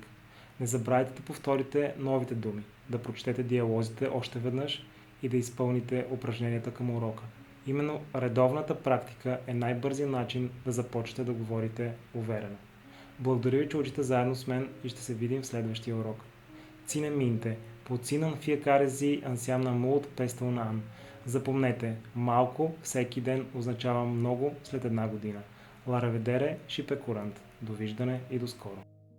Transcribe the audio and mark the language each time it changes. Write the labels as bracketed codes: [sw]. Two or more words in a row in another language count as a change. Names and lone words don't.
[bg] Не забравяйте да повторите новите думи, да прочетете диалозите още веднъж и да изпълните упражненията към урока. Именно редовната практика е най-бързият начин да започнете да говорите уверено. Благодаря ви, че учите заедно с мен и ще се видим в следващия урок. [ro] Ține minte, puțin în fiecare zi înseamnă mult peste un an. [bg] Запомнете, малко всеки ден означава много след една година. [ro] La revedere și pe curând. [bg] Довиждане и до скоро.